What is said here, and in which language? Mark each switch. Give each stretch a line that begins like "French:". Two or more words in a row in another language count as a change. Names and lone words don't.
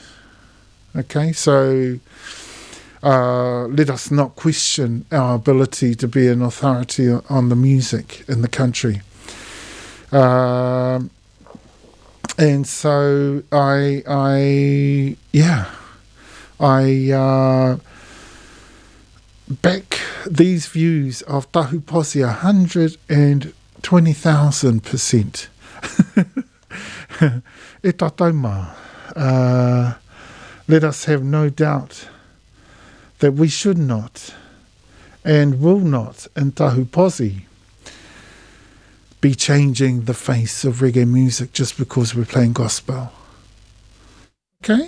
English: Okay, so let us not question our ability to be an authority on the music in the country. And so I back these views of Tahu Posse 120,000%.
Māori: E tātou mā.
English: Let us have no doubt that we should not and will not in Tahu Posse be changing the face of reggae music just because we're playing gospel. Okay?